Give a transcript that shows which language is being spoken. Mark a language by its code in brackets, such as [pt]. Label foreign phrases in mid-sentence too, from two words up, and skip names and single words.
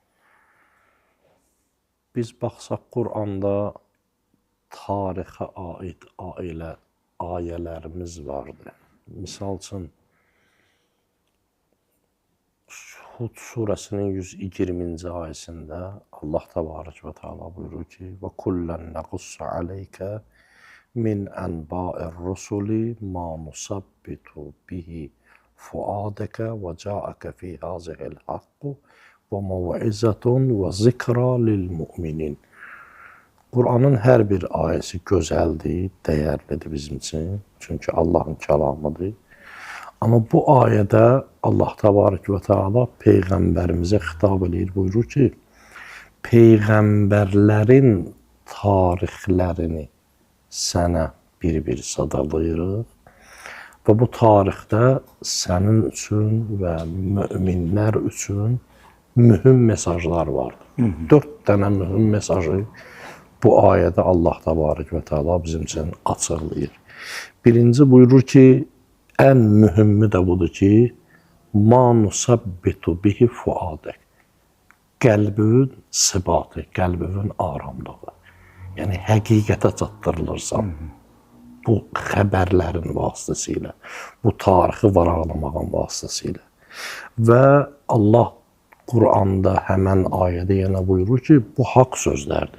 [az] Biz baxsaq Qur'anda tarixə aid ayələrimiz vardır. Misal üçün, Hud surəsinin 120-ci ayəsində [ar] الله تبارك وتعالى [az] buyurur ki, [ar] وَكُلًّا نَقُصُّ عَلَيْكَ مِنْ أَنْبَاءِ الرُّسُلِ مَا نُثَبِّتُ بِهِ فُؤَادَكَ وَجَاءَكَ فِي هَٰذِهِ الْحَقُّ وَمَوْعِظَةٌ وَذِكْرَى لِلْمُؤْمِنِينَ. [az] Qur'anın hər bir ayəsi gözəldir, dəyərlidir bizim üçün. Çünki Allahın kəlamıdır. Amma bu ayədə [ar] الله تبارك وتعالى [az] Peyğəmbərimizə xitab edir, buyurur ki, Peyğəmbərlərin tarixlərini sənə bir-bir sadalayırıq və bu tarixdə sənin üçün və möminlər üçün mühüm mesajlar vardır. 4 dənə mühüm mesajı bu ayədə [ar] الله تبارك وتعالى [az] bizim üçün açıqlayır. Birinci buyurur ki, ən mühümü də budur ki, [ar] مَا نُثَبِّتُ بِهِ فُؤَادَكَ. [az] Qəlbin sıbatı, qəlbin aramlığı. Yəni, həqiqətə çatdırılırsan bu xəbərlərin vasitəsilə, bu tarixi varaqlamağın vasitəsilə. Və Allah Qur'anda həmən ayədə yenə buyurur ki, bu haqq sözlərdir.